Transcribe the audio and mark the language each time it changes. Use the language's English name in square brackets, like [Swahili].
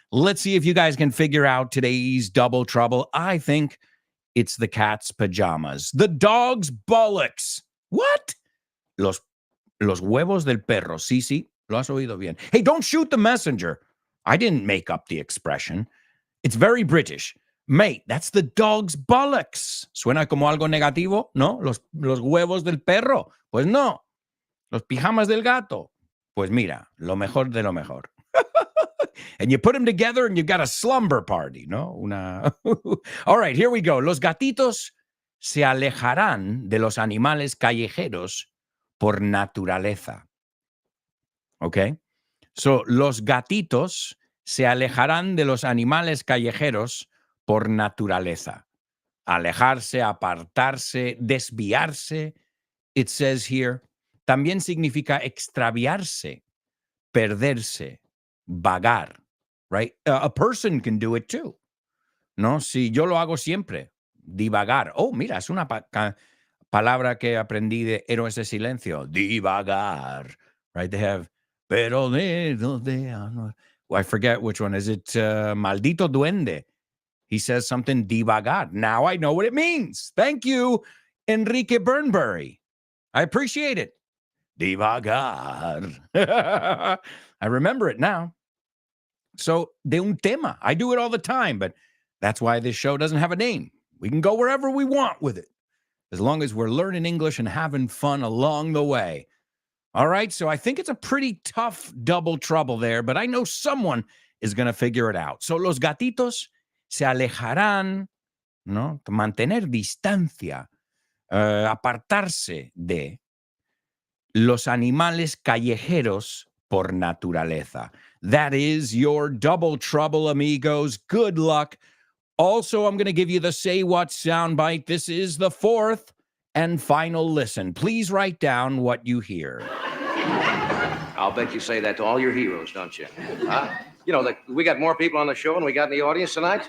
[English] Let's see if you guys can figure out today's double trouble. I think it's the cat's pajamas. The dog's bullocks. What? [Spanish] Los huevos del perro. Sí, lo has oído bien. [English] Hey, don't shoot the messenger. I didn't make up the expression. It's very British. Mate, that's the dog's bullocks. [Spanish] Suena como algo negativo, ¿no? Los huevos del perro. Pues no. Los pijamas del gato. Pues mira, lo mejor de lo mejor. [English] And you put them together and you got a slumber party, ¿no? All right, here we go. [Spanish] Los gatitos se alejarán de los animales callejeros por naturaleza. Okay? So, los gatitos se alejarán de los animales callejeros por naturaleza. Alejarse, apartarse, desviarse. [English] It says here. [Spanish] También significa extraviarse, perderse, vagar, right? [English] A person can do it too. ¿No? [Spanish] Si yo lo hago siempre, divagar. Oh, mira, es una palabra que aprendí de Héroes de Silencio. Divagar, right? [English] They have, pero I forget which one. Is it Maldito Duende? He says something divagar. Now I know what it means. Thank you, Enrique Burnbury. I appreciate it. Divagar. I remember it now. [Spanish] So, de un tema. [English] I do it all the time, but that's why this show doesn't have a name. We can go wherever we want with it, as long as we're learning English and having fun along the way. All right, so I think it's a pretty tough double trouble there, but I know someone is going to figure it out. [Spanish] So, los gatitos se alejarán, ¿no? Mantener distancia, apartarse de los animales callejeros por naturaleza. [English] That is your double trouble, amigos. Good luck. Also, I'm going to give you the Say What soundbite. This is the fourth and final listen. Please write down what you hear. I'll bet you say that to all your heroes, don't you? Huh? You know, we got more people on the show than we got in the audience tonight.